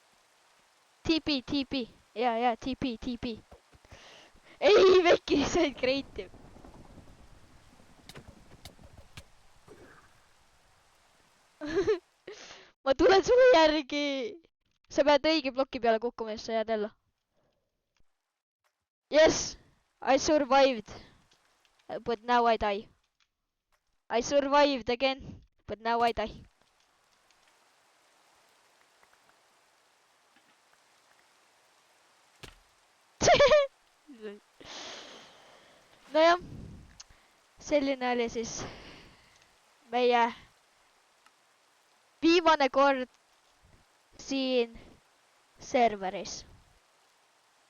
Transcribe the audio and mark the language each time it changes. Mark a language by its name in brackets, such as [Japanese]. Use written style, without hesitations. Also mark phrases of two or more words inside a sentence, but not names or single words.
[Estonian] TP. Ja, TP. Ei, Veki, said creative. Ma tulen sulle järgi. Sa pead õige ploki peale kukkuma, siis sa jääd ellu. [English] Yes, I survived. But now I die. I survived again, but now I die. [Estonian] Nojah, selline oli siis meie viimane kord siin serveris.